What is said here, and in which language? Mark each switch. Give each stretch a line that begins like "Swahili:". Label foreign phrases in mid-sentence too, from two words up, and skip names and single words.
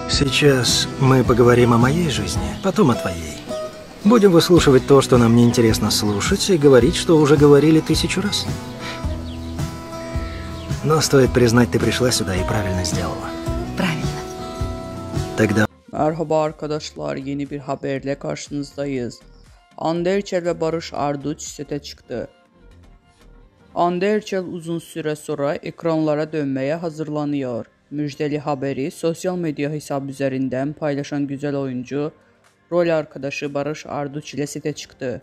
Russian: Сейчас мы поговорим о моей жизни, потом о твоей. Будем выслушивать то, что нам неинтересно слушать, и говорить, что уже говорили 1000 раз. Но стоит признать, ты пришла сюда и правильно сделала. Правильно. Тогда...
Turkish: Merhaba arkadaşlar, yeni bir haberle karşınızdayız. Hande Erçel ve Barış Arduç sete çıktı. Hande Erçel uzun süre sonra ekranlara dönmeye hazırlanıyor. Müjdeli haberi sosyal medya hesabı üzerinden paylaşan güzel oyuncu, rol arkadaşı Barış Arduç ile sete çıktı.